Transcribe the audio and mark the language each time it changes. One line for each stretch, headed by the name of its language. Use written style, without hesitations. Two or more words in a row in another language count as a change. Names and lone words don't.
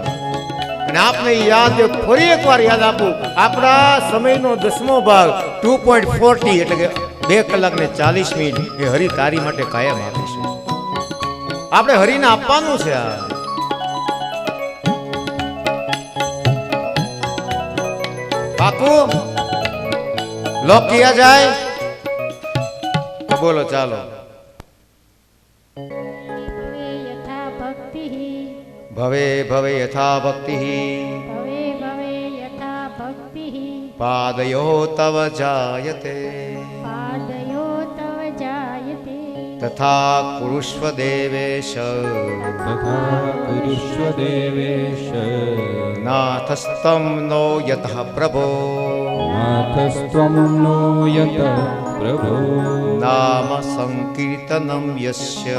Gujarati: અને આપને યાદ ફરી એકવાર યાદ આપું, આપણા સમયનો 10મો ભાગ 2.40 એટલે કે 2 કલાક ને 40 મિનિટ એ હરિ તારી માટે કાયમ આપીશું. આપણે હરિને આપવાનું છે. આ પાકું લોક કિયા જાય તો બોલો ચાલો.
Sanskrit: यथा भक्तिः ભવે ભવે યથા ભક્તિ भवे भवे यथा भक्तिः પાદયો તવ જાયતે पादयो तव जायते તથા કુરુષ્વ દેવેશ તથા કુરુષ્વ દેવેશ. નાથસ્તમ નો યતઃ પ્રભો નાથસ્ત્વં નો યત પ્રભો. નામ સંકીર્તનમ યસ્ય